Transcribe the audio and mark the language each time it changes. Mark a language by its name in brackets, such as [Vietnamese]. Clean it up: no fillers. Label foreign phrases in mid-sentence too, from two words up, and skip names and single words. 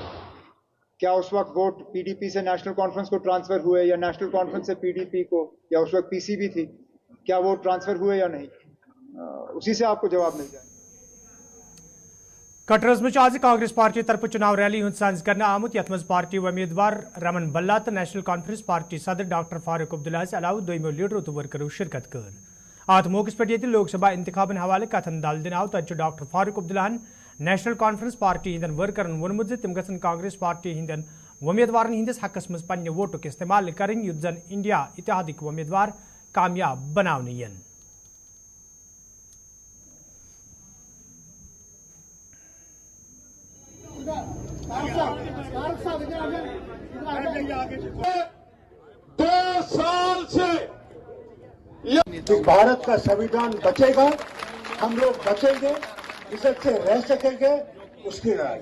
[Hindi] क्या उस वक्त वोट PDP से नेशनल कॉन्फ्रेंस को ट्रांसफर हुए या नेशनल कॉन्फ्रेंस से PDP को, या उस वक्त PCB थी, क्या वोट ट्रांसफर हुए या नहीं, उसी से आपको जवाब मिल जाए। [Kashmiri] कटरस में आज कांग्रेस पार्टी तरफ चुनाव रैली हुंद सांझ करना आमुत यथ मज पार्टी उम्मीदवार रमन बल्ला तो नेशनल कॉन्फ्रेंस पार्टी सदर डॉक्टर फारूक अब्दुल्ला अलावा दोमो लीडरों तो वर्करों शिरकत कर। आत मौके पे ये लोकसभा इंतखाबन हवाले कथन दाल दिन आव तत डॉक्टर फारूक अब्दुल्ला नेशनल कॉन्फ्रेंस पार्टी हिंदन वर्करन वोनमुत तिम गसन कांग्रेस पार्टी हिंदन उम्मीदवारन हिंदिस हकस मज पन्ने वोटुक इस्तेमाल करें युद्ध जन इंडिया इतिहादिक उम्मीदवार कामयाब बनावने यन। [Hindi] दो साल से भारत का संविधान बचेगा, हम लोग बचेंगे, इज्जत से रह सकेंगे, उसकी राय।